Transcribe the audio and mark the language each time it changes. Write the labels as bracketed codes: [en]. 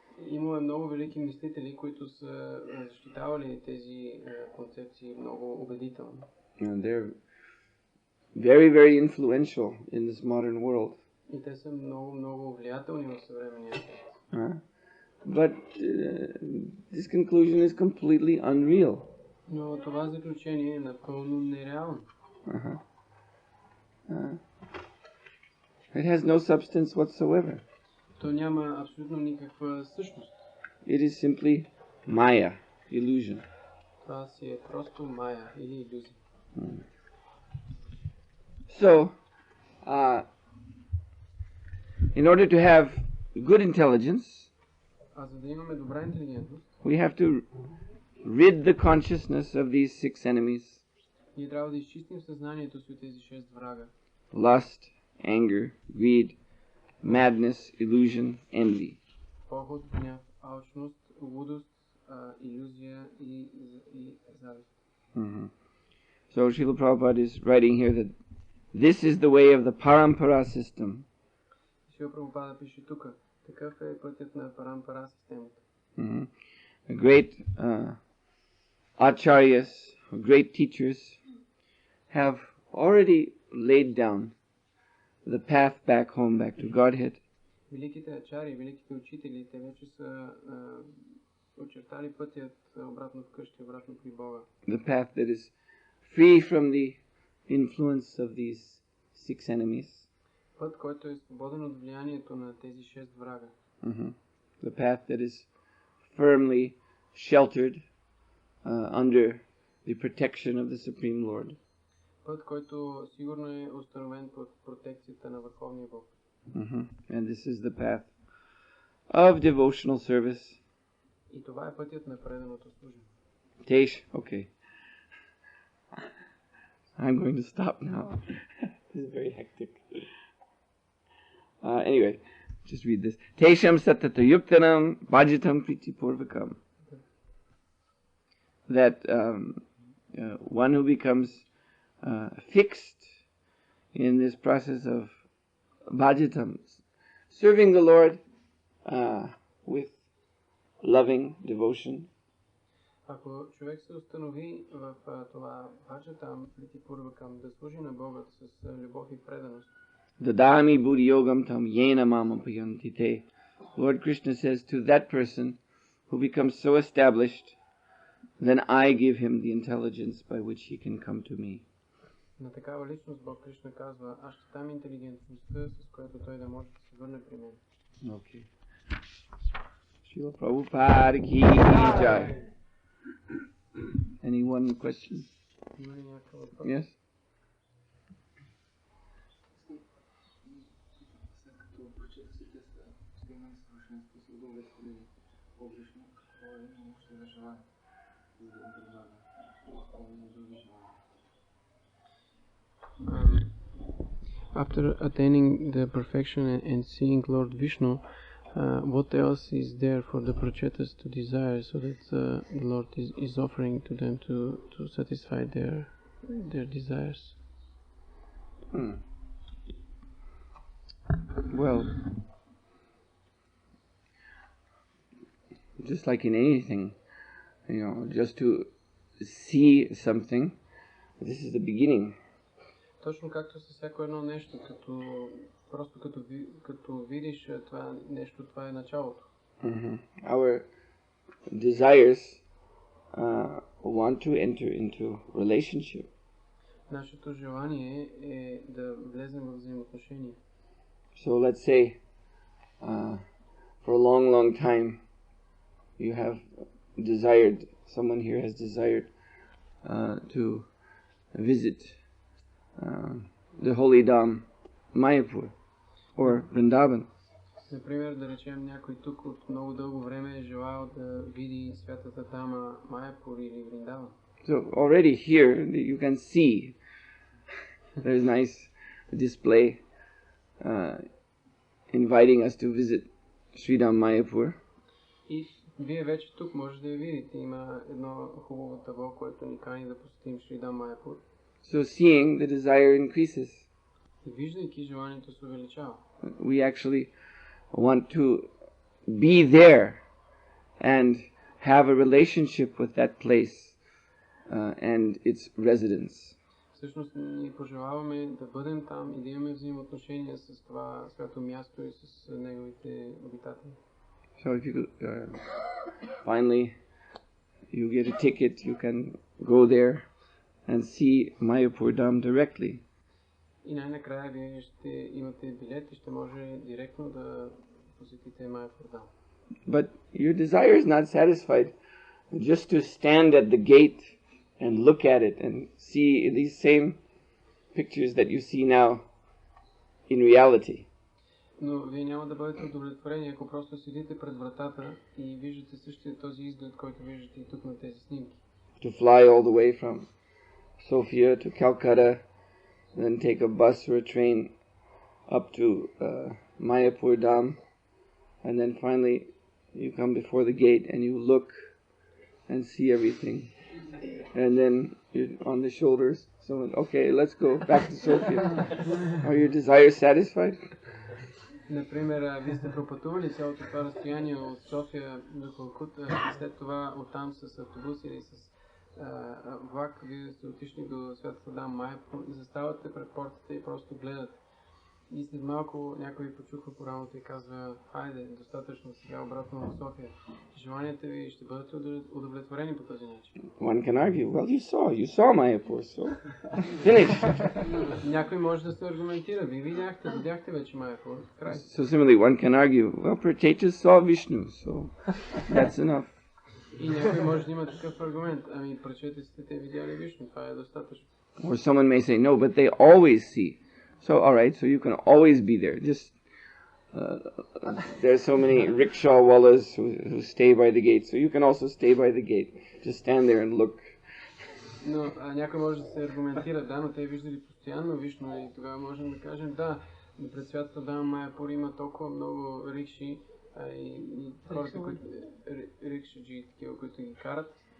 [bg] Има много велики мислители, които са защитавали тези концепции много убедително. [en] They're very, very influential in this modern world. [bg] И те са много влиятелни в съвременния свят. [en] But this conclusion is completely unreal. [bg] Но това заключение е напълно нереално. [en] It has no substance whatsoever. [bg] То няма абсолютно никаква същност. [en] It is simply Maya, illusion. [bg] Това си е просто мая или илюзия. [en] So, in order to have good intelligence, [bg] А за да имаме добра интелигентност, [en] we have to rid the consciousness of these six enemies: [bg] ние трябва да изчистим съзнанието си от тези 6 врага. [en] lust, anger, greed, madness, illusion, envy. [bg] Похот, гняв, алчност, лудост, илюзия и завист. [en] So Srila Prabhupada is writing here that this is the way of the parampara system. [bg] Шрила Прабхупада пише тук, такъв е пътят на парампара системата. [en] Great acharyas, great teachers have already laid down the path back home, back to Godhead. [bg] Великите ачари, великите учители, те вече са очертали пътят обратно вкъщи, обратно при Бога. [en] The path that is free from the influence of these six enemies. [bg] Път, който е свободен от влиянието на тези 6 врага. [en] The path that is firmly sheltered under the protection of the Supreme Lord. [bg] Път, който сигурно е установен под протекцията на Върховния Бог. [en] And this is the path of devotional service. [bg] И това е пътят на преданото служение. [en] Okay. I'm going to stop now. This is very hectic. Anyway, just read this. [sa] Tesham satata yuktanam bhajitam priti purvakam. [en] That one who becomes fixed in this process of bhajitam, serving the Lord with loving devotion. [bg] Ако човек се установи в това [sa] баджатам, прити пурвакам, [bg] да служи на Бога с любов и преданост. [sa] Dadami buddhi yogam tam yena mama payantite. [en] Lord Krishna says to that person who becomes so established, then I give him the intelligence by which he can come to me. [bg] На такава личност Бог Кришна казва, аз ще дам интелигентността, с която той да може да се върне при мен. [en] Okay. Srila Prabhupada ki jai. Any one question? [bg] Има ли някакъв въпрос? [en] Yes? [bg] След като прочетохте са стигнали съвършенство с удовлетворение публично, какво именно ще да желая, за да предлага изпълнение други желания? [en] After attaining the perfection and seeing Lord Vishnu, what else is there for the prachetas to desire, so that the Lord is offering to them to satisfy their desires? Well, just like in anything, just to see something, this is the beginning. [bg] Точно както със всяко едно нещо, като видиш това нещо, това е началото. [en] Our desires want to enter into relationship. [bg] Нашето желание е да влезем в взаимоотношения. [en] So let's say for a long, long time you have desired, someone here has desired to visit the holy Dham, Mayapur or Vrindavan. [bg] Например, да речем, някой тук от много дълго време е желал да види святата Дама Майапур или Вриндаван. [en] So already here you can see There's nice display inviting us to visit Sridham Mayapur. [bg] И вие вече тук може да я видите. Има едно хубаво табло, което ни кани да посетим Шридам Майапур. [en] So seeing the desire increases. [bg] И виждайки желанието се увеличава. [en] We actually want to be there and have a relationship with that place and its residents. [bg] Всъщност ние пожелаваме да бъдем там и да имаме взаимоотношения с това свято място и с неговите обитатели. [en] So if you finally you get a ticket, you can go there and see Mayapur Dham directly. [bg] И най-накрая вие ще имате билет и ще може директно да посетите Майапур Dham. [en] But your desire is not satisfied just to stand at the gate and look at it and see these same pictures that you see now in reality. [bg] Но вие няма да бъдете удовлетворени, ако просто седите пред вратата и виждате същия този изглед, който виждате и тук на тези снимки. [en] To fly all the way from Sofia to Calcutta, then take a bus or a train up to Mayapur Dham, and then finally you come before the gate and you look and see everything. And then you're on the shoulders, someone, okay, let's go back to Sofia. Are your desires satisfied? [bg] Например, вие сте пропътували цялото това разстояние от София до Калкута и след това оттам с автобус или с влак, вие сте отишли до Светата Дам Майапур и заставате пред портата и просто гледате. И след малко някой ви почуха по рамото и казва, хайде, достатъчно, сега обратно в София. Желанията ви ще бъдете удовлетворени по този начин. [en] One can argue, well, you saw Mayapur, so finish. [bg] Някой може да се аргументира, вие видяхте вече Майапур, край. [en] So similarly, one can argue, well, Pratyeka saw Vishnu, so that's enough. [bg] И някой може да има такъв аргумент, ами прачетиците те видяли Вишну, това е достатъчно. [en] Or someone may say, no, but they always see. So, all right, so you can always be there. Just there are so many rickshaw wallahs who stay by the gate, so you can also stay by the gate. Just stand there and look. [bg] Но някой може да се аргументира, да, но те виждали постоянно Вишну и тогава можем да кажем, да, пред Светата Дам Майапур има толкова много рикши и хората, които рикшаджи, такива, които ги карат.